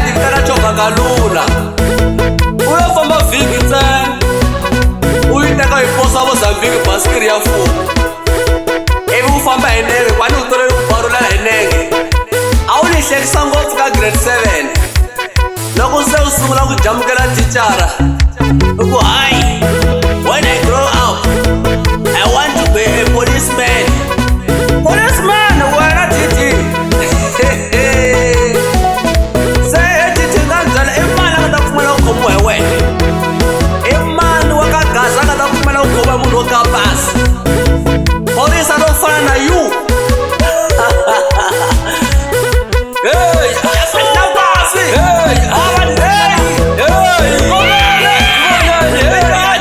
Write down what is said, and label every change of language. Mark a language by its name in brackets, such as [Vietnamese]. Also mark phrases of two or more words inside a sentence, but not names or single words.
[Tsonga] ti vitana chogakalula u yo famba vhiki ntsena u yi teka hi posa Mozambique basikiri ya mfumo ivi u famba hi nenge kwani u tolovele ku barulela hi nenge a wu ni hlekisa ngopfu ka grade 7 loko se u sungula ku jamukela thicara u ku hayi [English] when I grow up I want to be a policeman [Tsonga] wena titi se titi nga byala i mani a nga ta pfumela ku khomiwa hi wena i mani wa ka gaza a nga ta pfumela ku khoma munhu wo ka pasi horisa ro fana na you hey